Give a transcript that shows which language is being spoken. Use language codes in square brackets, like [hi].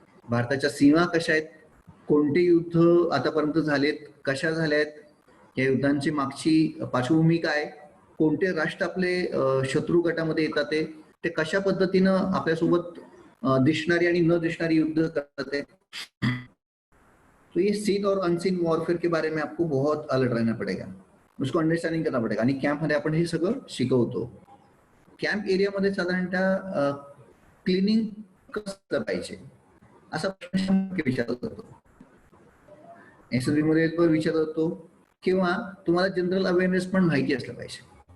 [mr] भारताच्या सीमा कशा आहेत, कोणते युद्ध आतापर्यंत झालेत, कशा झाल्यात, या युद्धांची मागची पार्श्वभूमी काय, कोणते राष्ट्र आपले शत्रू गटामध्ये येतात, ते कशा पद्धतीनं आपल्यासोबत दिसणारी आणि न दिसणारी युद्ध करतात है. [hi] तो ये सीन और अनसीन वॉरफेयर के बारे में आपको बहुत अलर्ट रहना पड़ेगा, उसको अंडरस्टँडिंग करना पड़ेगा. [mr] आणि कॅम्पमध्ये आपण हे सगळं शिकवतो. कॅम्प एरियामध्ये साधारणतः क्लिनिंग कसं पाहिजे असा प्रश्न विचारला जातो, एसएसबी मध्ये विचारला जातो, किंवा तुम्हाला जनरल अवेअरनेस पण माहिती असलं पाहिजे.